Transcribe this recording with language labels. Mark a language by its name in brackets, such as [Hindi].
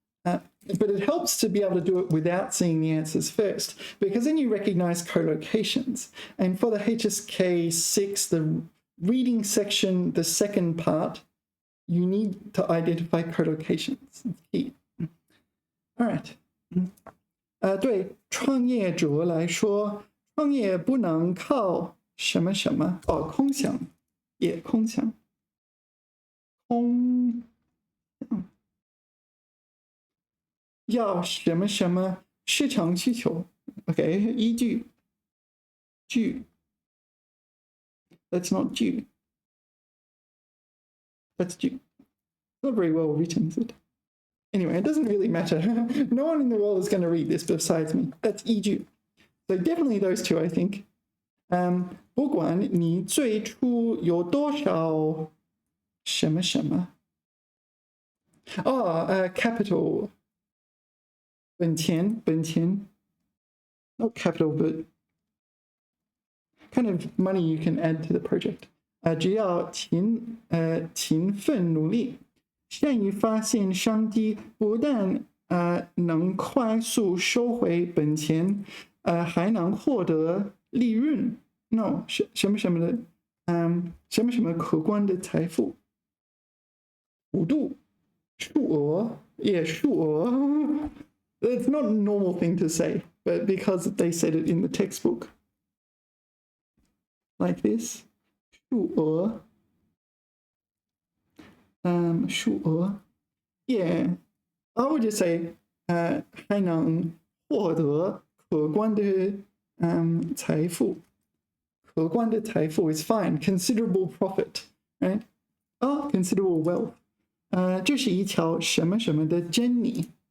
[English] But it helps to be able to do it without seeing the answers first, because then you recognize collocations. And for the HSK6, the reading section, the second part, you need to identify collocations. It's key. All right. [Chinese] 对创业者来说，创业不能靠什么什么哦，空想，也空想，空想。要什么什么市场需求 [English] ？OK， [Chinese] 依据据 [English] ，that's not 据 ，that's 据 ，not very well written, is it? Anyway, it doesn't really matter. No one in the world is going to read this besides me. That's 依据 So definitely those two, I think. [Chinese] 不管你最初有多少什么什么 [English] capital 本钱 not capital but kind of money you can add to the project. [Chinese] 只要勤奋努力，善于发现商机，不但能快速收回本钱，还能获得利润。 No， 什么什么的，什么什么可观的财富，幅度，数额，也数额。 [English] It's not a normal thing to say, but because they said it in the textbook, like this, 数额，数额 ，yeah, I would just say, [Chinese] 还能获得可观的财富。可观的财富 [English] is fine, considerable profit, right? Considerable wealth. [Chinese] 这是一条什么什么的真理。